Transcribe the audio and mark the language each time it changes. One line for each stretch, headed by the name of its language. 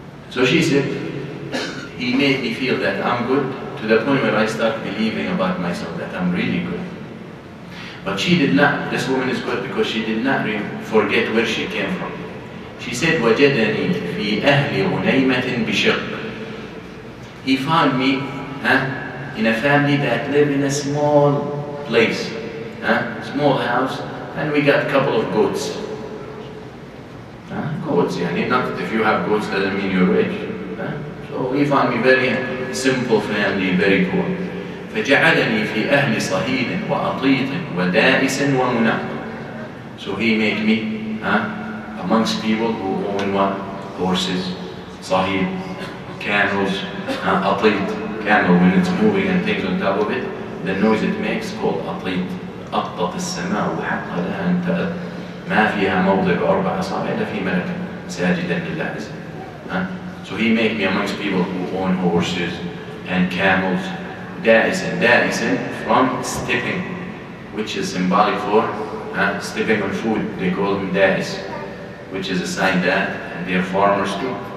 English: So she said, he made me feel that I'm good to the point where I start believing about myself that I'm really good. But she did not, this woman is good because she did not forget where she came from. She said,
Arabic: وَجَدَنِي فِي أَهْلِ غُنَيْمَةٍ بِشِقٍّ.
English: He found me in a family that lived in a small place, small house, and we got a couple of goats. Goats, not if you have goats doesn't mean you're rich. So he found me very simple family, very poor.
Arabic: فجعلني في أهل صهيد وأطيط ودائس ومنق.
English: So he made me amongst people who own what? Horses, صهيد, camels, أطيط, camel when it's moving and things on top of it, the noise it makes called أطيط.
Arabic: أطت السماء وحق لها أن تأت ما فيها موضع 4 أصابع إلا في ملك ساجدا لله.
English: So he made me amongst people who own horses and camels. Da'isin from stepping, which is symbolic for stepping on food. They call them da'is, which is a sign that, and they're farmers too.